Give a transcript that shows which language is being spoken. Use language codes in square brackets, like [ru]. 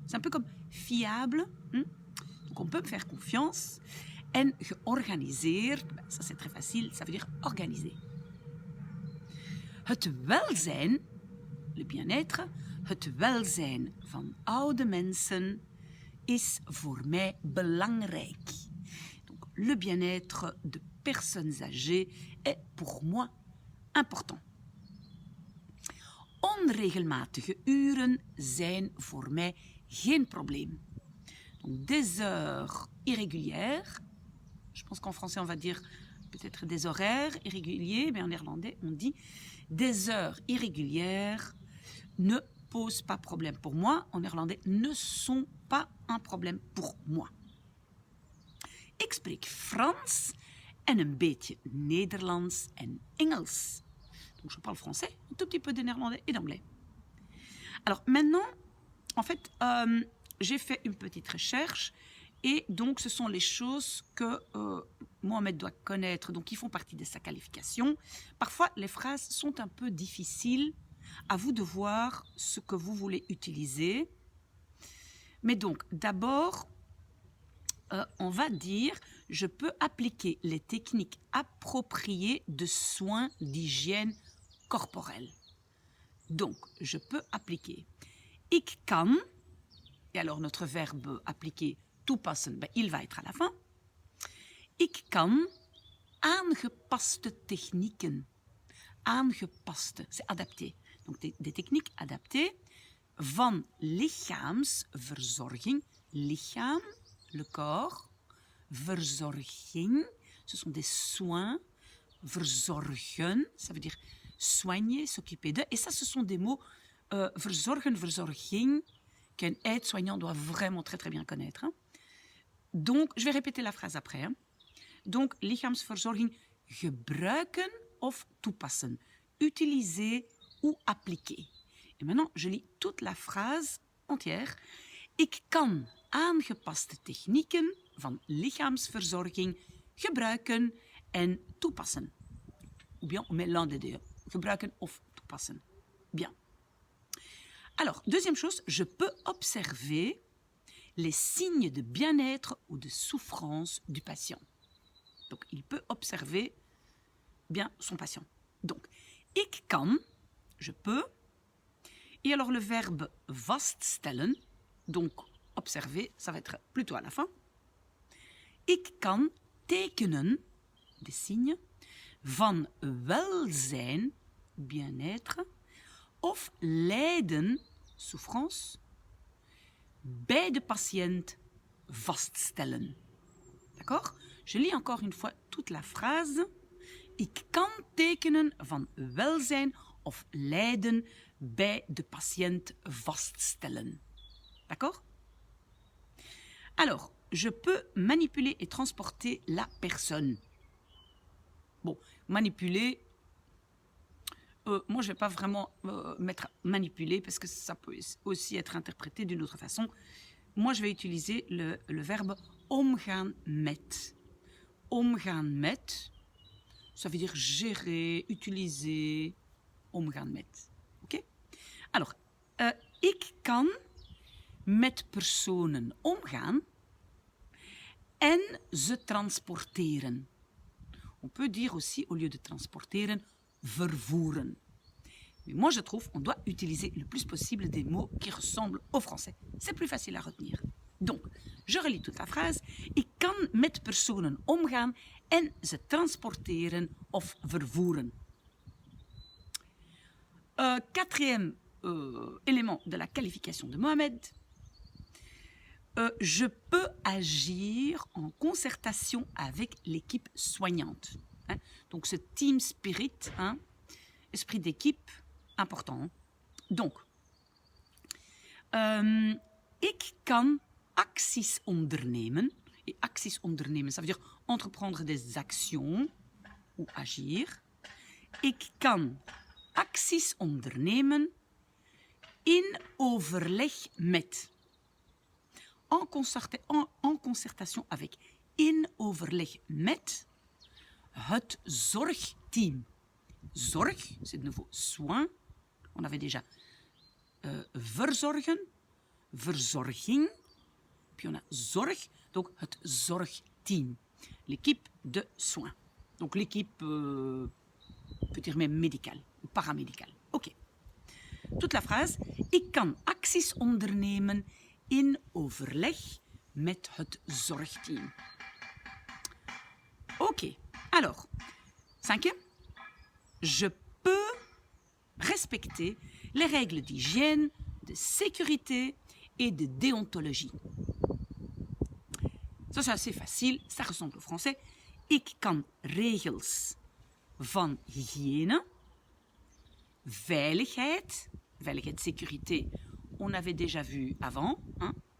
[fr] C'est un peu comme fiable. Donc on peut me faire confiance. [nl] En georganiseerd, [fr] ça c'est très facile, ça veut dire organisé. [nl] Het welzijn, [fr] le bien-être, [nl] het welzijn van oude mensen is voor mij belangrijk. [fr] Donc le bien-être de personnes âgées est pour moi important. [nl] Onregelmatige uren zijn voor mij geen probleem. [fr] Donc des heures irrégulières, je pense qu'en français on va dire peut-être des horaires irréguliers, mais en néerlandais on dit des heures irrégulières ne posent pas problème pour moi. En néerlandais ne sont pas un problème pour moi. [nl] Ik spreek Frans en een beetje Nederlands en Engels. [fr] Donc je parle français, un tout petit peu de néerlandais et d'anglais. Alors maintenant, en fait, j'ai fait une petite recherche et donc ce sont les choses que Mohamed doit connaître, donc qui font partie de sa qualification. Parfois, les phrases sont un peu difficiles, à vous de voir ce que vous voulez utiliser. Mais donc, d'abord, on va dire, je peux appliquer les techniques appropriées de soins d'hygiène corporelle. Donc, je peux appliquer. [nl] Ik kan, [fr] et alors notre verbe appliqué [nl] toepassen, [fr] ben, il va être à la fin. [nl] Ik kan aangepaste technieken. [fr] Aangepaste, c'est adapté. Donc des techniques adaptées [nl] van lichaamsverzorging. [fr] Lichaam, le corps. Verzorging, ce sont des soins. Verzorgen, ça veut dire soigner, s'occuper de. Et ça, ce sont des mots verzorgen, verzorging, qu'un aide-soignant doit vraiment très très bien connaître. Hein. Donc, je vais répéter la phrase après. Hein. [nl] Donc, lichaamsverzorging, gebruiken of toepassen. [fr] Utiliser ou appliquer. Et maintenant, je lis toute la phrase entière. [nl] Ik kan aangepaste technieken van lichaamsverzorging gebruiken en toepassen. [fr] Ou bien on met l'un des deux. [nl] Gebruiken of toepassen. [fr] Bien. Alors, deuxième chose, je peux observer les signes de bien-être ou de souffrance du patient. Donc, il peut observer bien son patient. Donc, [nl] ik kan, [fr] je peux. Et alors, le verbe vaststellen, donc observer, ça va être plutôt à la fin. [nl] Ik kan tekenen, [fr] des signes, [nl] van welzijn, [fr] bien-être, [nl] of lijden, [fr] souffrance, [nl] bij de patiënt vaststellen. [fr] D'accord? Je lis encore une fois toute la phrase. [nl] Ik kan tekenen van welzijn of lijden bij de patiënt vaststellen. [fr] D'accord? Alors, je peux manipuler et transporter la personne. Bon, manipuler, moi je ne vais pas vraiment mettre manipuler parce que ça peut aussi être interprété d'une autre façon. Moi je vais utiliser le verbe omgaan met. Omgaan met, ça veut dire gérer, utiliser, omgaan met. Ok? [nl] Alors, ik kan met personen omgaan en ze transporteren. [fr] On peut dire aussi, au lieu de transporteren, vervoeren. Mais moi, je trouve qu'on doit utiliser le plus possible des mots qui ressemblent au français. C'est plus facile à retenir. Donc, je relis toute la phrase. [nl] Ik kan met personen omgaan en ze transporteren of vervoeren. [fr] Quatrième élément de la qualification de Mohamed. Je peux agir en concertation avec l'équipe soignante. Hein? Donc, ce team spirit, hein? Esprit d'équipe, important. Hein? Donc, [nl] ik kan acties ondernemen. [fr] Et [nl] acties ondernemen, [fr] ça veut dire entreprendre des actions ou agir. [nl] Ik kan acties ondernemen in overleg met. [fr] En concertation avec. [nl] In overleg met het zorgteam. [fr] Zorg, c'est de nouveau soin. On avait déjà verzorgen, verzorging. Puis on a zorg, donc het zorgteam. L'équipe de soins. Donc l'équipe, peut dire même médicale ou paramédicale. Ok. Toute la phrase. [nl] Ik kan acties ondernemen in overleg met het zorgteam. [fr] Ok. Alors, cinquième. Je peux respecter les règles d'hygiène, de sécurité et de déontologie. Ça, c'est assez facile, ça ressemble au français. [nl] Ik kan regels van hygiëne, veiligheid, [fr] sécurité, on avait déjà vu avant, hein?